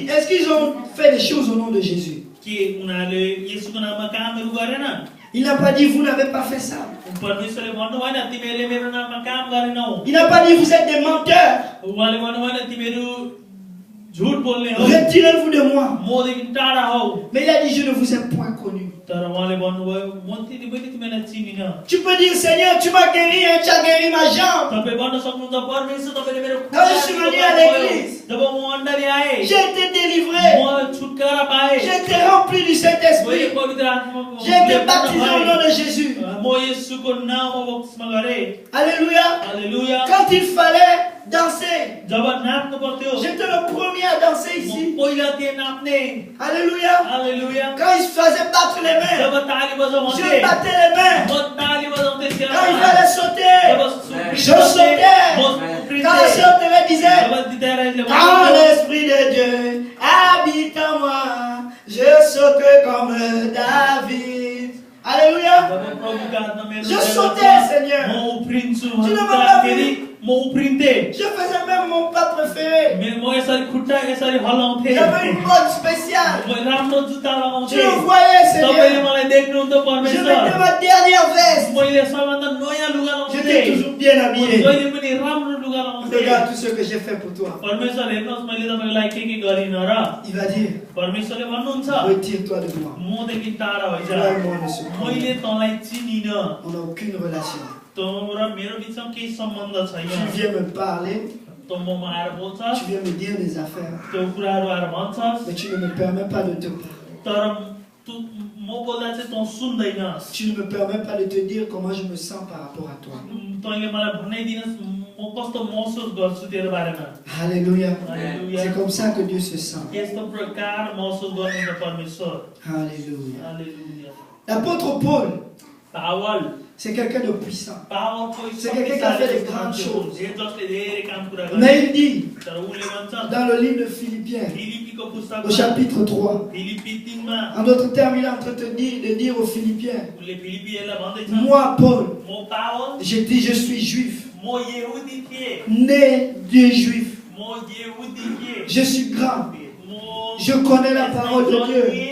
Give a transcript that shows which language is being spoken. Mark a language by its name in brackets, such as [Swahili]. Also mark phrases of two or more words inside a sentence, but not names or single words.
[French] Est-ce qu'ils ont fait des choses au nom de Jésus? Il n'a pas dit vous n'avez pas fait ça. Il n'a pas dit vous êtes des menteurs. Retirez-vous de moi. Mais il a dit je ne vous ai point connu. connu. [Nepali] तर उहाँले भन्नुभयो मैले तिमीलाई चिनिन। [French] Tu peux dire, Seigneur, tu m'as guéri, hein, tu as guéri ma jambe. [Nepali] तपाईँ भन्न सक्नुहुन्छ परमेश्वर तपाईँले मेरो [French] Quand je suis venu à l'église, [Nepali] जब म अण्डाले आएँ [French] j'ai été délivré. [Nepali] म छुटकारा पाएँ, [French] J'ai été rempli du [Nepali] मैले [French] Saint-Esprit. [Nepali] पवित्र आत्माको [French] J'ai été baptisé au nom de Jésus. [Nepali] म येशूको नाममा बपतिस्मा गरेँ। [French] Alléluia. [Nepali] हालेलुया। [French] Quand il fallait danser, [Nepali] जब नाच्नु पर्थ्यो [French] j'étais le premier à danser [Nepali] म [French] ici. [Nepali] पहिला थिएँ नाच्ने। [French] Alléluia. [Nepali] हालेलुया। [French] Quand il se faisait battre les mains, [Nepali] जब ताली बजाउँथे [French] je battais les mains. [Nepali] म ताली बजाउँदै थिएँ। [French] Quand il fallait sauter, [Nepali] जब [French] je sautais. [Nepali] म [French] Quand la sœur Thérèse disait, [Nepali] जब दिदाराले [French] quand l'Esprit de Dieu habite en moi, je sautais comme David. Alléluia. Je sautais, Seigneur. [Nepali] म उफ्रिन्छु [French] Tu ne m'as pas [Nepali] भन्दाखेरि [French] vu. [Nepali] म उफ्रिन्थेँ। [French] Je faisais même mon pas préféré. [Nepali] म यसरी खुट्टा यसरी हल्लाउँथेँ। [French] J'avais une mode spéciale. [Nepali] म राम्रो जुत्ता [French] Tu [Nepali] लगाउँथेँ। [French] le voyais, [Nepali] तपाईँले [French] Seigneur. [Nepali] मलाई देख्नुहुन्थ्यो [French] Je [Nepali] परमेश्वर। [French] mettais ma dernière veste. [Nepali] मैले सबभन्दा नयाँ लुगा [French] J'étais [Nepali] लगाउँथेँ। [French] toujours bien [Nepali] म [French] habillé. [Nepali] जहिले पनि राम्रो लुगा लगाउँथेँ। [French] Regarde tout ce que j'ai fait pour toi. [Nepali] परमेश्वर हेर्नुहोस् मैले तपाईँको लागि के गरिनँ र। [French] Il va dire, [Nepali] परमेश्वरले भन्नुहुन्छ [French] retire-toi de moi. [Nepali] मदेखि टाढा भइजा। [French] Toi et moi ne sommes pas. [Nepali] मैले तँलाई चिनिन। [French] On n'a aucune relation. [Nepali] तँ र मेरो बिचमा केही सम्बन्ध छैन। [French] Tu viens me parler, [Nepali] तँ ममा आएर बोल्छस्, [French] tu viens me dire des affaires, [Nepali] त्यो कुराहरू आएर भन्छस्, [French] mais tu ne me permets pas de te parler. [Nepali] तर म बोल्दा चाहिँ तँ सुन्दैनस्। [French] Tu ne me permets pas de te dire comment je me sens par rapport à toi. [Nepali] तैँले मलाई भनाइदिनुहोस् म कस्तो महसुस गर्छु तेरो बारेमा। [French] Alléluia. [Nepali] हालेलुया। [French] C'est comme ça que Dieu se sent. [Nepali] यस्तो प्रकार महसुस गर्नुहुन्छ परमेश्वर। [French] Alléluia. [Nepali] हालेलुया। [French] L'apôtre Paul, [Nepali] पावल [French] c'est quelqu'un de puissant. C'est quelqu'un qui a fait des grandes choses. choses. Mais il dit dans le livre de Philippiens, au chapitre 3, en d'autres termes, il est en train de dire aux Philippiens, moi, Paul, je suis juif, né des juifs, je suis grand, je connais la parole de Dieu.